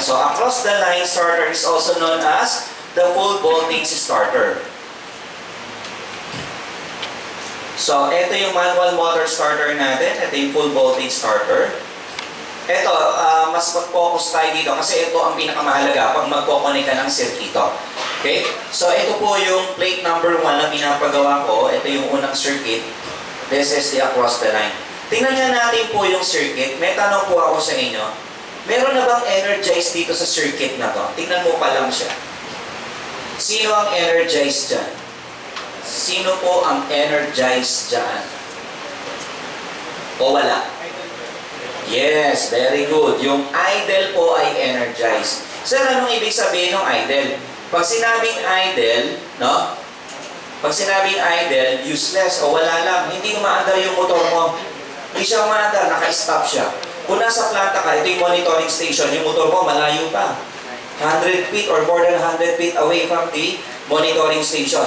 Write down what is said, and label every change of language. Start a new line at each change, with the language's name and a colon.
English: So, across the line starter is also known as the full voltage starter.
Filipino: So, ito yung manual motor starter natin. Ito yung full voltage starter. Ito, mas mag-focus tayo dito kasi ito ang pinakamahalaga pag magkoconnect ka ng circuito. Okay? So, ito po yung plate number 1 na pinapagawa ko. Ito yung unang circuit.
English: This is the across the line.
Filipino: Tingnan nga natin po yung circuit. May tanong po ako sa inyo. Meron na bang energized dito sa circuit na to? Tingnan mo pa lang siya. Sino ang energized dyan? Sino po ang energized dyan? O wala?
English: Yes, very good.
Filipino: Yung idle po ay energized. Sir, anong ibig sabihin ng idle? Pag sinabing idle, no? Pag sinabing idle, useless o wala lang, hindi umaandar yung motor mo. Hindi siya umaandar, naka-stop siya. Kung nasa planta ka, ito yung monitoring station, yung motor mo malayo pa.
English: 100 feet or more than 100 feet away from the monitoring station.